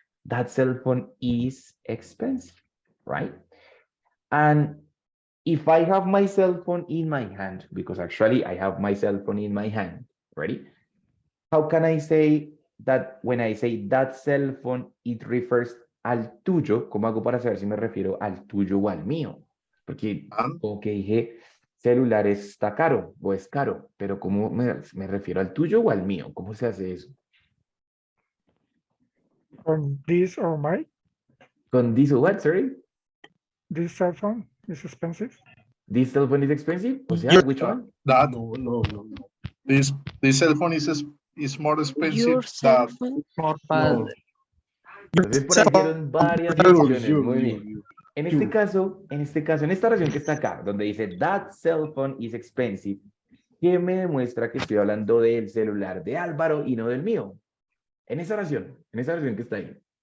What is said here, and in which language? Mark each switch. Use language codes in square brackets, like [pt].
[en] That cell phone is expensive, right? And if I have my cell phone in my hand, because actually I have my cell phone in my hand, ready? How can I say that when I say that cell phone, it refers [es] al tuyo? ¿Cómo hago para saber si me refiero al tuyo o al mío? Porque, ok, dije, celular está caro o es caro, pero ¿cómo me refiero al tuyo o al mío? ¿Cómo se hace eso? [en] On this or my, [es] ¿Con this o [en] what, sorry? this cell phone is expensive. This cell phone is expensive? [es] O sea, which one? [en] That No. this cell phone is more expensive Your cell than phone. No. [es] Entonces por ahí dieron varias opciones. Muy bien. [en] Yours. [es] En este caso, en esta oración que está acá, donde dice [en] that cell phone is expensive, [es] ¿qué me demuestra que estoy hablando del celular de Álvaro y no del mío? En esa oración que está ahí.